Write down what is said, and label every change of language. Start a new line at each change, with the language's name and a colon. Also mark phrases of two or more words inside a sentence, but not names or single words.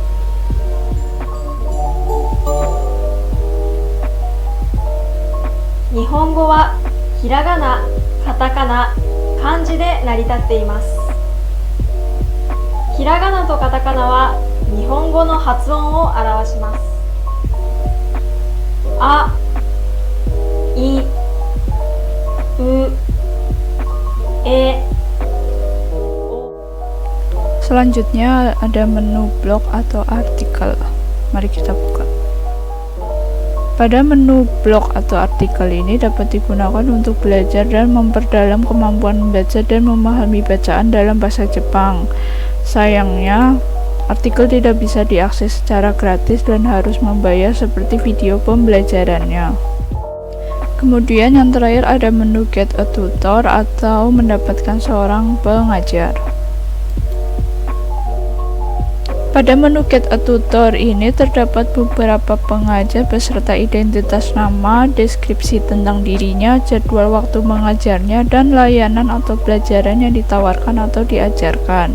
Japanese: 日本語はひらがな、カタカナ、漢字で成り立っています。ひらがなとカタカナは日本語の発音を表します。あ、い、う、え。
Indonesian: Selanjutnya ada menu blok atau artikel. Mari kita buka. Pada menu blok atau artikel ini dapat digunakan untuk belajar dan memperdalam kemampuan membaca dan memahami bacaan dalam bahasa Jepang. Sayangnya, artikel tidak bisa diakses secara gratis dan harus membayar seperti video pembelajarannya. Kemudian yang terakhir ada menu
English: get a tutor
Indonesian: atau mendapatkan seorang pengajar. Pada menu
English: Get a Tutor
Indonesian: ini terdapat beberapa pengajar beserta identitas nama, deskripsi tentang dirinya, jadwal waktu mengajarnya, dan layanan atau pelajaran yang ditawarkan atau diajarkan.